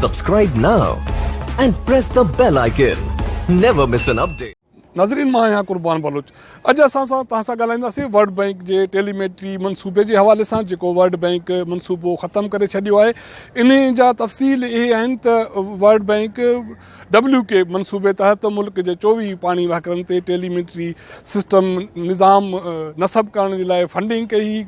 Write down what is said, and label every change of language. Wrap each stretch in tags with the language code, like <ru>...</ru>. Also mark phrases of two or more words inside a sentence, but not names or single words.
<en>Subscribe now and press the bell icon. Never miss an update.</en> <sd>नाज़रीन मां आहियां कुर्बान बलोच। अॼु असां सां तव्हां सां ॻाल्हाईंदासीं वर्ल्ड बैंक जे टेलीमेट्री मनसूबे जे हवाले सां, जेको वर्ल्ड बैंक मनसूबो ख़तमु करे छॾियो आहे। इन जा तफ़सील इहे आहिनि त वर्ल्ड बैंक WK मनसूबे तहत मुल्क जे 24 पाणी वाहकरनि ते</sd> <en>telemetry system</en> <sd>निज़ाम नसब करण जे लाइ फंडिंग कई।</sd>